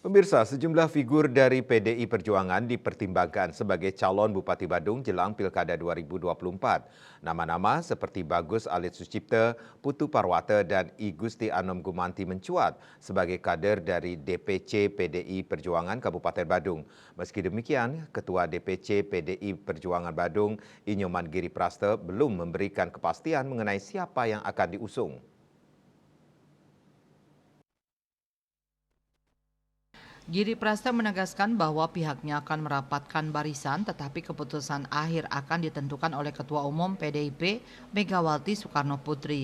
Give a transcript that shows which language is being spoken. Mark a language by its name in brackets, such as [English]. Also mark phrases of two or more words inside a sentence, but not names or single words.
[Indonesian] Pemirsa, sejumlah figur dari PDI Perjuangan dipertimbangkan sebagai calon Bupati Badung jelang Pilkada 2024. Nama-nama seperti Bagus Alit Sucipto, Putu Parwata, dan I Gusti Anom Gumanti mencuat sebagai kader dari DPC PDI Perjuangan Kabupaten Badung. Meski demikian, Ketua DPC PDI Perjuangan Badung, Inyoman Giri Prasta, belum memberikan kepastian mengenai siapa yang akan diusung. Giri Prasta menegaskan bahwa pihaknya akan merapatkan barisan tetapi keputusan akhir akan ditentukan oleh Ketua Umum PDIP Megawati Soekarno Putri.